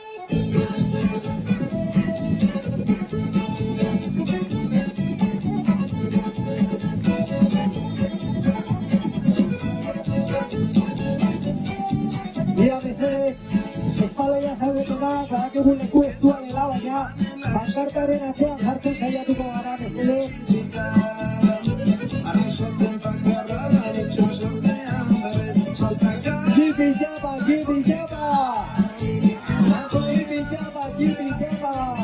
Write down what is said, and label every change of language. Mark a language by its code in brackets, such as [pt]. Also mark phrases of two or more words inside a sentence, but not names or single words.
[eu] Mira, mesedez, espaloia zaudetenak, badakigu leku estua dela, baina bansartaren atzean jartzen saiatuko gara, mesedez. Kipi-japa, kipi-japa! Kipi-japa, kipi-japa!